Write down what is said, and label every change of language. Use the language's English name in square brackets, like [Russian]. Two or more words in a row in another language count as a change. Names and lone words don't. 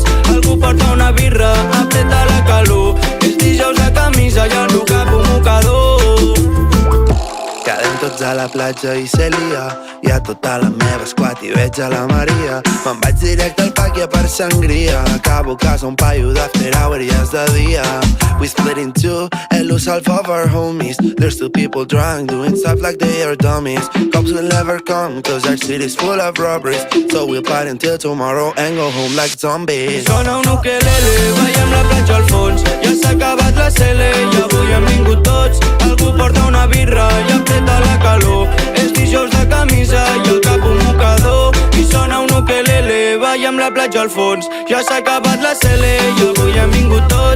[Catalan] Algú porta una birra, apreta la calor. És dijous de camisa i el cap un mocador. Quedem tots a la platja i se lia. Hi ha tota la meva squad i veig a la Maria. Me'n vaig directe al Pàquia per sangria. Acabo a casa un paio d' [English] after hour [Catalan] i és de dia. [English] We split in two and lose half of our homies. There's still people drunk doing stuff like they are dummies. Cops will never come cause our city's full of robberies. So we'll party until tomorrow and go home like zombies. [Catalan] Sona un ukelele, veiem la platja al fons. Ja s'ha acabat la cele i avui hem vingut tots. Algú porta una birra i apreta la calor. És dijous de camisa i el cap un mocador. I sona un ukelele, veiem la platja al fons. Ja s'ha acabat la cele i avui hem vingut tots.